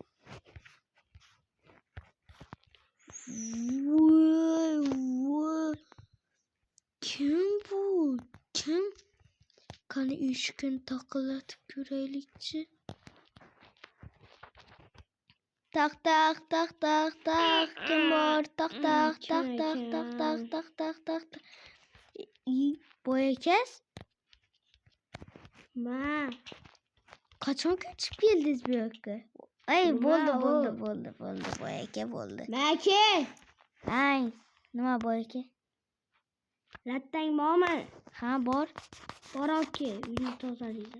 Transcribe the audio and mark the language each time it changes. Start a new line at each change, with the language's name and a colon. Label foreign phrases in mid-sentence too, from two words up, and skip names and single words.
Uzbek: Kim bu? Kim? Qani eshikni taqillatib ko'raylikchi. Taq taq taq taq taq. Kim bor? Taq taq taq taq taq taq taq taq taq. Boyakas? Ma. Qachon ko'chib keldingiz bu yoqqa? Ay, bo'ldi. Boyaka bo'ldi. Maka. Ay, nima boyaka? Lattang bormi? Ha, bor. Bor aka, uyni tozalaysan.